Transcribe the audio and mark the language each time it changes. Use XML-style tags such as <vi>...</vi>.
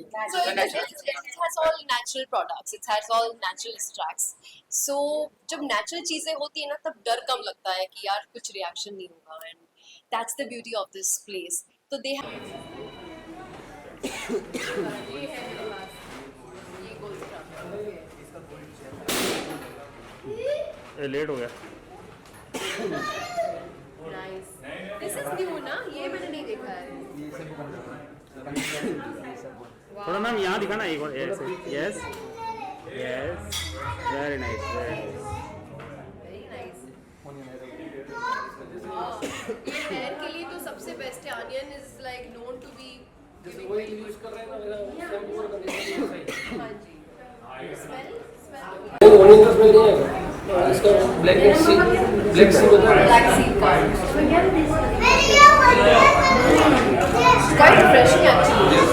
<en>So it has all natural products. It has all natural extracts.</en> <hi>So जब natural चीजें होती है ना तब डर कम लगता है कि यार कुछ reaction नहीं होगा,</hi> <en>and that's the beauty of this place. So they have</en> <hi>ये है मेरे पास, ये gold ये लेट हो गया।</hi> <en>nice, this is new</en> <hi>ना, ये मैंने नहीं देखा है। थोड़ा मैम यहाँ दिखाना एक बार, ऐसे।</hi> <en>Yes yes, very nice very nice. Very nice.</en> <hi>ये हेयर के लिए तो सबसे बेस्ट है।</hi> <en>onion is like known to be giving</en> <hi>वही यूज कर रहे हैं ना मेरा शैम्पू और कंडीशनर सही। हाँ जी। स्मेल ओनियन का स्मेल नहीं आएगा। इसका ब्लैक सी होता है।</hi> <en>Black seed का quite refreshing actually.</en>